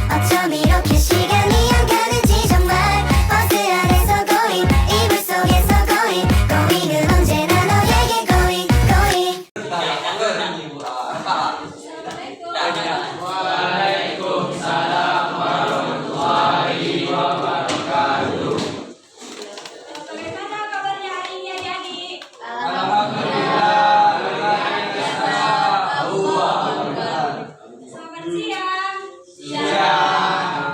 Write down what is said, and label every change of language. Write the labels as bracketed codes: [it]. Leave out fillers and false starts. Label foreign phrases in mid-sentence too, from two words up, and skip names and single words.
[ko] 어쩜 이렇게 시간이 안 가는지 정말 버스 안에서 고잉 이불 속에서 고잉 고잉은 언제나 너에게 고잉 고잉 [id] Bagaimana kabarnya hari ini adik-adik? Selamat siang.